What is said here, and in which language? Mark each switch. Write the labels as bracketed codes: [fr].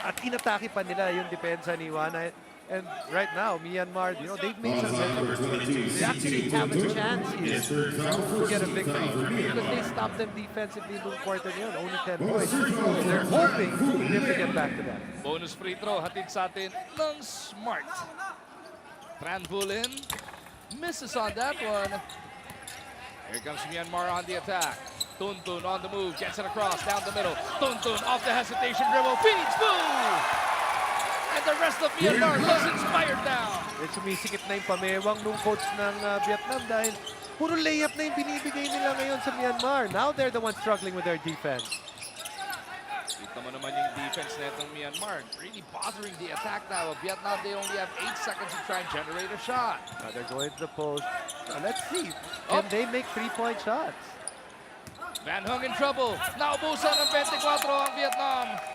[tl] At inatake pa nila yung depensa ni Wana. [en] And right now, Myanmar, they've made some headway. They actually have a chance here to get a victory. Because they stopped them defensively in the quarter yun. Only 10 points. They're hoping to get back to that. Bonus free throw, [tl] hatid sa atin ng Smart. [en] Tranbulin misses on that one. Here comes Myanmar on the attack. Tuntun on the move, gets it across, down the middle. Tuntun off the hesitation dribble, feeds, boom! And the rest of Myanmar was inspired now. [tl] Sumisikip na yung pamewang nung coach ng Vietnam dahil puro layup na yung binibigay nila ngayon sa Myanmar. [en] Now they're the ones struggling with their defense. [tl] Kita mo naman yung defense na itong Myanmar. [en] Really bothering the attack now of Vietnam. They only have 8 seconds to try and generate a shot. Now they're going to the post. Let's see. Can they make 3-point shots? Van Hung in trouble. [tl] Naubusan ng 24 ang Vietnam.